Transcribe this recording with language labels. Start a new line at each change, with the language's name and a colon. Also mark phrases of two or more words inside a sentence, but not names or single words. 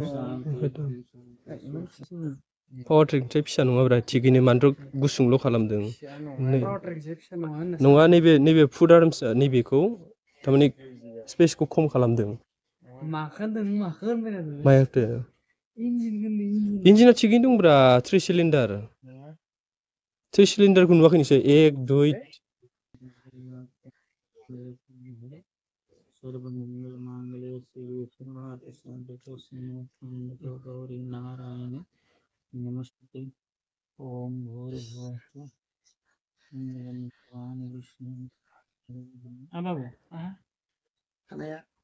Bodo: पावार ट्रेकनिफ्राय फिसा नङाब्रा थिगैनो मात्र गुसुंल' खालामदों नङा नैबे फुड आर्मसआ नैबेखौ थारमाने स्पेसखौ खम खालामदों मायाथो इन्जिना थिगैनो दंब्रा 3 सिलिन्डारखौ नुवाखै नोंसोर 1 2
Sanskrit: सर्वमंगल मांगल्ये शिवे सर्वार्थ साधके शरण्ये गौरी नारायणे नमस्ते ओम भूर्भुवः भगवान विष्णु
Bodo: बाबू खानाया